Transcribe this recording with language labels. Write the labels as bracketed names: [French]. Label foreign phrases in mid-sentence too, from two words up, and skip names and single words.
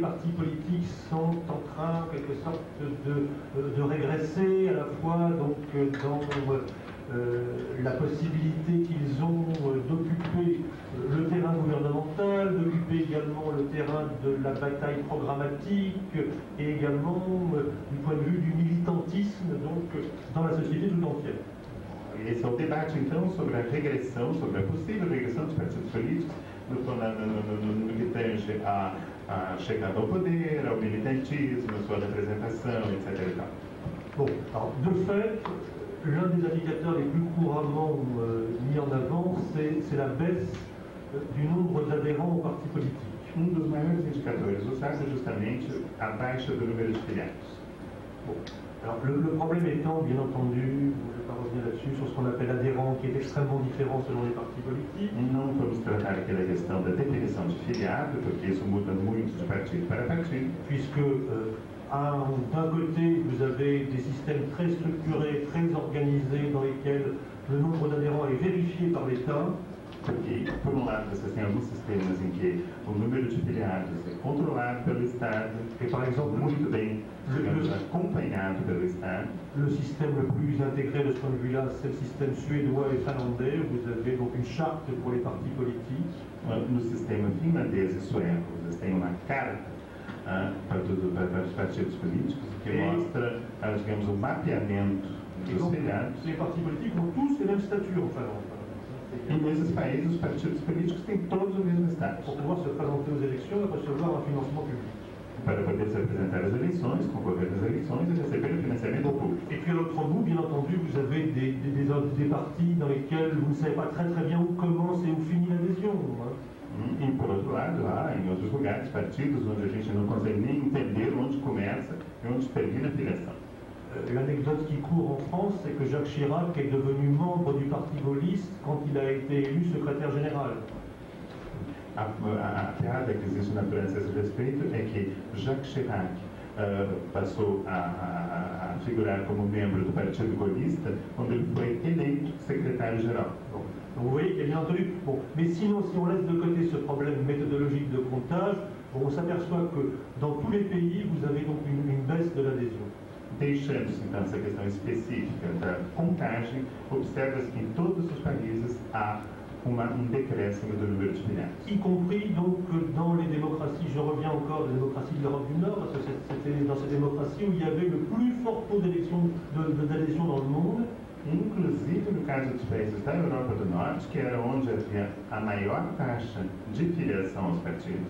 [French] partis politiques sont en train, en quelque sorte, de régresser à la fois donc, dans la possibilité qu'ils ont d'occuper le terrain gouvernemental, d'occuper également le terrain de la bataille programmatique et également du point de vue du militantisme donc, dans la société tout entière. [Portuguese] Esse é o debate, então, sobre a regressão, sobre a possível regressão dos partidos políticos no que tange à chegada ao poder, ao militantismo, à sua representação, etc. [French] Bon, alors, de fait, l'un des indicateurs les plus couramment mis en avant, c'est la baisse du nombre d'adhérents aux partis politiques. [Portuguese] Dos maiores indicadores usados é justamente a baixa do número de filiados. [French] Bon. Alors, le problème étant, bien entendu, je ne vais pas revenir là-dessus, sur ce qu'on appelle adhérent, qui est extrêmement différent selon les partis politiques. [Portuguese] Não vamos tratar aqui da questão da definição de filiado, porque isso muda muito de partido para partido. [French] Puisque, d'un côté, vous avez des systèmes très structurés, très organisés, dans lesquels le nombre d'adhérents est vérifié par l'État. [Portuguese] Porque, por um lado, vocês têm alguns sistemas em que o número de filiados é controlado pelo Estado, [French] Et par exemple, [Portuguese] muito bem, digamos, acompanhado pelo Estado. [French] le système le plus intégré de ce point de vue-là, c'est le système suédois et finlandais. Vous avez donc une charte pour les partis politiques. [Portuguese] No sistema finlandês e sueco, vocês têm uma carta para os partidos políticos que mostra, digamos, o mapeamento dos filiados. [French] Ces partis politiques ont tous les mêmes statuts en Finlande. [Portuguese] E nesses países, os partidos políticos têm todos o mesmo status. [French] Pour pouvoir se présenter aux élections et recevoir un financement public. [Portuguese] Para poder se apresentar às eleições, concorrer às eleições e receber o financiamento público. [French] Et puis à l'autre bout, bien entendu, vous avez des partis dans lesquels vous ne savez pas très bien où commence et où finit l'adhésion. [Portuguese] E por outro lado, há em outros lugares partidos onde a gente não consegue nem entender onde começa e onde termina a filiação. [French] L'anecdote qui court en France, c'est que Jacques Chirac est devenu membre du parti gaulliste quand il a été élu secrétaire général. [Portuguese] A piada que existe na França a esse respeito é que Jacques Chirac passou a figurar como membro do Partido Gaullista quando ele foi eleito secretário-geral. [French] Donc vous voyez qu'il y a bien entendu. Bon, mais sinon, si on laisse de côté ce problème méthodologique de comptage, on s'aperçoit que dans tous les pays, vous avez donc une baisse de l'adhésion. [Portuguese] Deixando-se então essa questão específica da contagem, observa-se que em todos os países há decréscimo do número de filiados. [French] Y compris donc dans les démocraties, je reviens encore aux démocraties de l'Europe du Nord, parce que c'était dans ces démocraties où il y avait le plus fort taux d'adhésion dans le monde. [Portuguese] Inclusive no caso dos países da Europa do Norte, que era onde havia a maior taxa de filiação aos partidos.